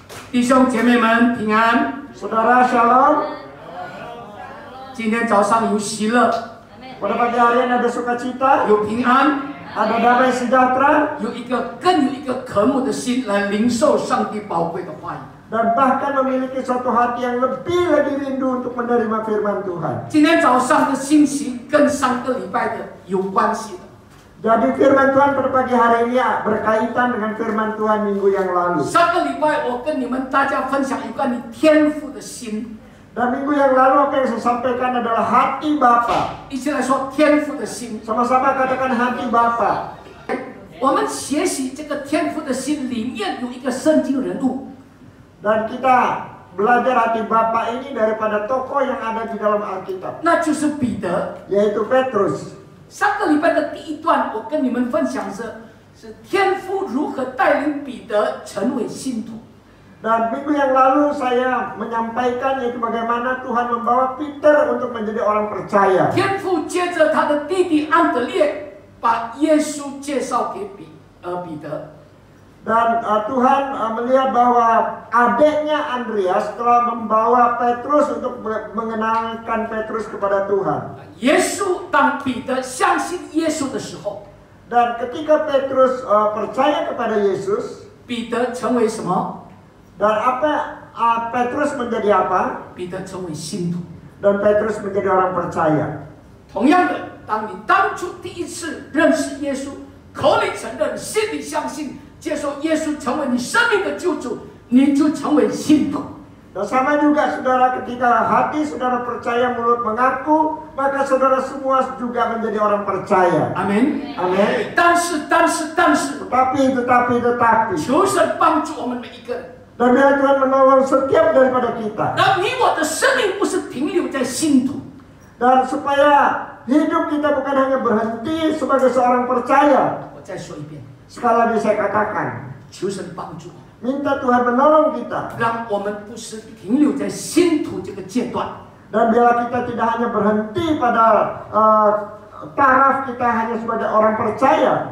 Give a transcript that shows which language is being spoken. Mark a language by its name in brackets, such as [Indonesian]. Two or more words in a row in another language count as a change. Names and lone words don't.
[Chinese] 弟兄姐妹们平安， [Indonesian] Saudara Shalom. [Chinese] 今天早上有喜乐， [Indonesian] Pada pagi hari ini ada sukacita, [Chinese] 有平安， [Indonesian] ada damai sejahtera, [Chinese] 有一个渴慕的心来领受上帝宝贵的话语。 [Indonesian] dan bahkan memiliki suatu hati yang lebih lagi rindu untuk menerima firman Tuhan. [Chinese] 今天早上的信息跟上个礼拜的有关系的。 [Indonesian] Jadi firman Tuhan pada pagi hari ini berkaitan dengan firman Tuhan minggu yang lalu. [Chinese] 上个礼拜我跟你们大家分享有关于天父的心， [Indonesian] Dan minggu yang lalu apa yang saya sampaikan adalah hati Bapa. [Chinese] 一起来说天父的心。 [Indonesian] Sama-sama katakan hati Bapa. [Chinese] 我们学习这个天父的心里面有一个圣经人物， [Indonesian] Dan kita belajar hati Bapa ini daripada tokoh yang ada di dalam Alkitab, [Chinese] 那就是彼得。 [Indonesian] yaitu Petrus. [Chinese] 上个礼拜的第一段，我跟你们分享的是天父如何带领彼得成为信徒。 [Indonesian] Dan minggu yang lalu saya menyampaikan yaitu bagaimana Tuhan membawa Peter untuk menjadi orang percaya. [Chinese] 天父接着他的弟弟安德烈，把耶稣介绍给彼得。 [Indonesian] Dan Tuhan melihat bahwa adiknya Andreas telah membawa Petrus untuk mengenalkan Petrus kepada Tuhan. [Chinese] 耶稣当彼得相信耶稣的时候， [Indonesian] Dan ketika Petrus percaya kepada Yesus, [Chinese] 彼得成为什么？ [Indonesian] dan Petrus menjadi apa? [Chinese] 彼得成为信徒。 [Indonesian] Dan Petrus menjadi orang percaya. [Chinese] 同样的，当你当初第一次认识耶稣，口里承认，心里相信，接受耶稣成为你生命的救主，你就成为信徒。 [Indonesian] Dan sama juga saudara, ketika hati saudara percaya, mulut mengaku, maka saudara semua juga menjadi orang percaya. [Chinese] 阿门。 [Indonesian] Amin. [Chinese] 但是， [Indonesian] Tetapi, [Chinese] 求神帮助我们每一个人， [Indonesian] dan biar Tuhan menolong setiap daripada kita. [Chinese] 让你我的生命不是停留在信徒， [Indonesian] Dan supaya hidup kita bukan hanya berhenti sebagai seorang percaya. [Chinese] 我再说一遍， [Indonesian] Sekali lagi saya katakan, [Chinese] 求神帮助我们， [Indonesian] minta Tuhan menolong kita. [Chinese] 让我们不是停留在信徒这个阶段， [Indonesian] Dan biarlah kita tidak hanya berhenti pada taraf kita hanya sebagai orang percaya.